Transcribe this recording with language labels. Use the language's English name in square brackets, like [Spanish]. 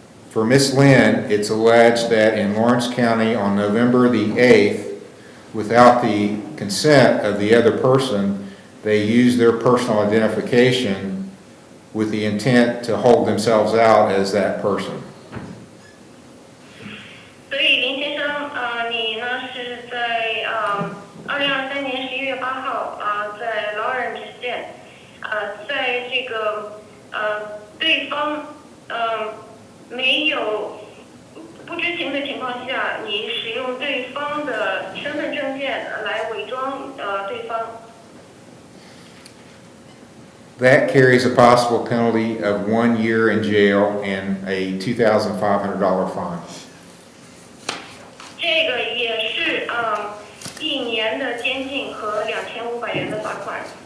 [English] For Miss Lin, it's alleged that in Lawrence County on November the 8th, without the consent of the other person, they used their personal identification with the intent to hold themselves out as that person. [Chinese] 所以林先生，你呢是在2023年11月8号在劳人之县，在这个对方没有不知情的情况下，你使用对方的身份证件来伪装对方。 [English] That carries a possible penalty of 1 year in jail and a $2,500 fine. [Chinese] 这个也是1年的监禁和2500元的罚款。